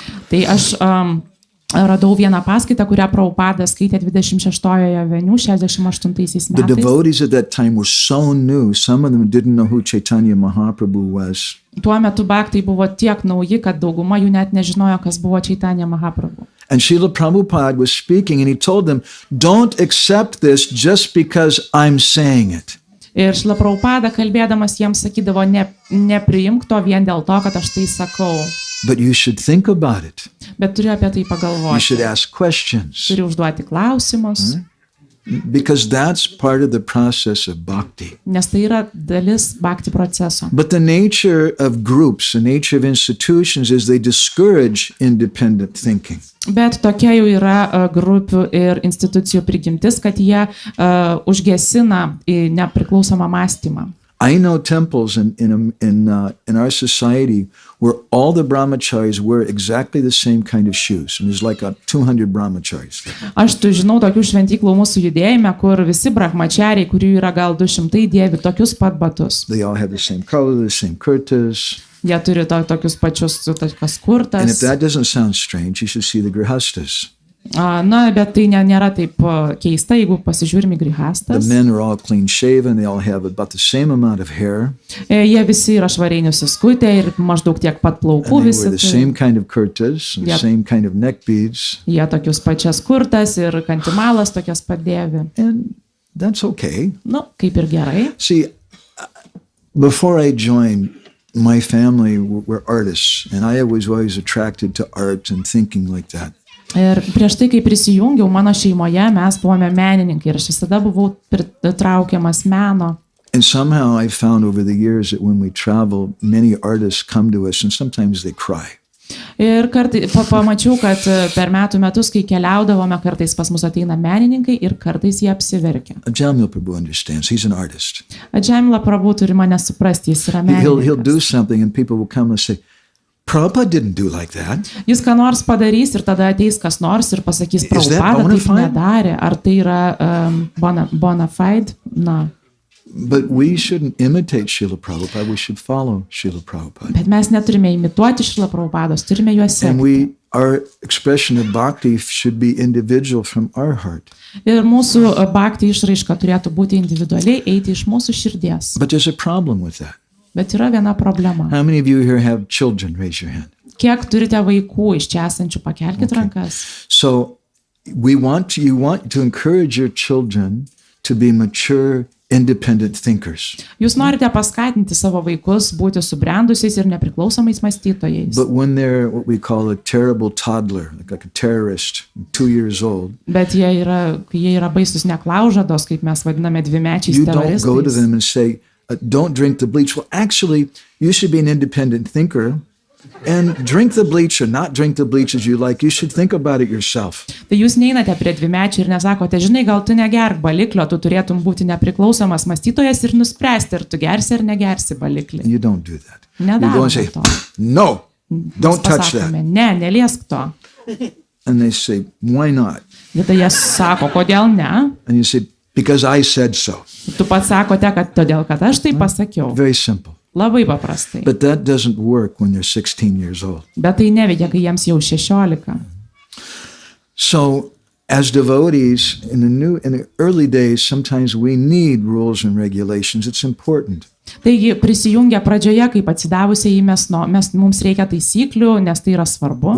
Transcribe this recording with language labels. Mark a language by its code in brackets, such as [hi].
[lt] Tai aš radau vieną paskaitą, kurią Prabhupada skaitė 26-ojoje Avenue 68 metais. [en] The devotees at that time were so new, some of them didn't know who Chaitanya Mahaprabhu was. [lt] Tuo metu bhaktai buvo tiek nauji, kad dauguma jų net nežinojo, kas buvo Chaitanya Mahaprabhu. [en] And Srila Prabhupada was speaking and he told them, don't accept this just because I'm saying it. [lt] Ir Srila Prabhupada kalbėdamas jiems sakydavo, nepriimk to vien dėl to, kad aš tai sakau. [en] But you should think about it. [lt] Bet turiu apie tai pagalvoti. [en] You should ask questions. [lt] Turiu užduoti klausimus. [en] Because that's part of the process of bhakti. [lt] Nes tai yra dalis bhakti proceso. [en] But the nature of groups, the nature of institutions is they discourage independent thinking. [lt] Bet tokia jau yra grupių ir institucijų prigimtis, kad jie užgesina nepriklausomą mąstymą. [en] I know temples in our society where all the brahmacharis wear exactly the same kind of shoes. And there's like 200 brahmacharis. [lt] Aš žinau tokių šventyklų mūsų judėjime, kur visi brahmachariai, kurių yra gal 200, dėvi tokius pat batus. [en] They all have the same color, the same kurtas. [lt] Jie turi tokius pačius tokias kurtas. [en] And if that doesn't sound strange, you should see the grihastas. [lt] Na, bet tai nėra taip keista, jeigu pasižiūrim į grihastas. [en] The men are all clean shaven, they all have about the same amount of hair. [lt] Jie visi yra švariai nusiskutę ir maždaug tiek pat plaukų visi. [en] And they wear the same kind of kurtas, and the same kind of neck beads. [lt] Jie tokius pačias kurtas ir kantimalas tokias pat dėvi. [en] And that's okay. [lt] Nu, kaip ir gerai. [en] See, before I joined, my family were artists, and I was always attracted to art and thinking like that. [lt] Ir prieš tai, kai prisijungiau, mano šeimoje mes buvome menininkai ir aš visada buvau pritraukiamas meno. [en] And somehow I found over the years that when we travel, many artists come to us and sometimes they cry. [lt] Ir pamačiau, kad per metus, kai keliaudavome, kartais pas mus ateina menininkai ir kartais jie apsiverkia. [en] Ajamila Prabhu understands. He's an artist. [lt] Ajamila Prabhu turi mane suprasti, jis yra menininkas. [en] He'll do something and people will come and say, Prabhupada didn't do like that. [lt] Jis ką nors padarys ir tada ateis kas nors ir pasakys, Prabhupada taip nedarė. Ar tai yra bona fide? Na. [en] But we shouldn't imitate Srila Prabhupada, we should follow Srila Prabhupada. [lt] Bet mes neturime imituoti Srila Prabhupados, turime juos sekti. [en] And our expression of bhakti should be individual from our heart. [lt] Ir mūsų bhakti išraiška turėtų būti individualiai, eiti iš mūsų širdies. [en] But there's a problem with that. [lt] Bet yra viena problema. [en] How many of you here have children? Raise your hand. [lt] kiek turite vaikų iš čia esančių, pakelkit rankas. [en] So you want to encourage your children to be mature, independent thinkers. [lt] Jūs norite paskatinti savo vaikus būti subrendusiais ir nepriklausomais mąstytojais. [en] But when they're what we call a terrible toddler, like a terrorist, 2 years old, [lt] Bet jie yra baisus neklaužados, kaip mes vadiname dvimečiais [en] you don't go to [lt] teroristais. [en] them and say, don't drink the bleach. Well, actually, you should be an independent thinker and drink the bleach or not drink the bleach as you like. You should think about it yourself. [lt] Tai jūs neinate prie dvimečių ir nesakote, žinai, gal tu negerk baliklio, tu turėtum būti nepriklausomas mąstytojas ir nuspręsti, ar tu gersi ar negersi baliklį. [en] You don't do that. You go and say, [lt] Nedarome to. [en] no, don't touch that. [lt] Pasakome, ne, neliesk to. [en] And they say, why not? [lt] Ir tai jie sako, kodėl ne? [en] And you say, because I said so. [lt] Tu pats sakote, kad todėl, kad aš tai pasakiau. [en] Very simple. [lt] Labai paprastai. [en] But that doesn't work when they're 16 years old. [lt] Bet tai neveikia, kai jiems jau 16. [en] So as devotees in the early days, sometimes we need rules and regulations. It's important. [lt] Taigi prisijungia pradžioje, kaip atsidavusiai mums reikia taisyklių, nes tai yra svarbu.